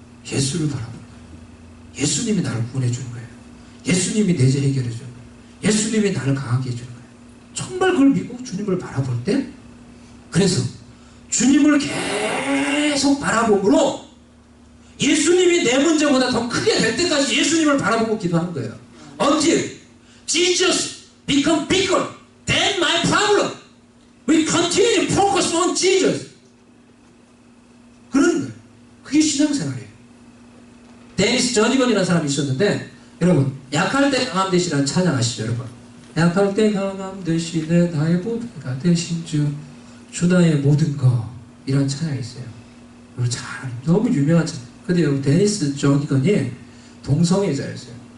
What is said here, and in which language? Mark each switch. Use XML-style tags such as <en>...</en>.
<ko>예수를 바라보는 거예요. 예수님이 나를 구원해 주는 거예요. 예수님이 내 죄 해결해 주는 거예요. 예수님이 나를 강하게 해주는 거예요. 정말 그걸 믿고 주님을 바라볼 때 그래서 주님을 계속 바라봄으로 예수님이 내 문제보다 더 크게 될 때까지 예수님을 바라보고 기도하는 거예요.</ko> <en>Until Jesus become bigger than my problem. We continue to focus on Jesus.</en> <ko>그런 거예요. 그게 신앙생활이에요. 데니스 저니건이라는 사람이 있었는데 여러분 약할 때 강함 되시라는 찬양 아시죠 여러분? 약할 때 강함 되시네 나의 보배가 되신 주 나의 모든 거 이런 찬양이 있어요. 여러분 잘 너무 유명한 찬양. 근데 여러분 데니스 저니건이 동성애자였어요.</ko>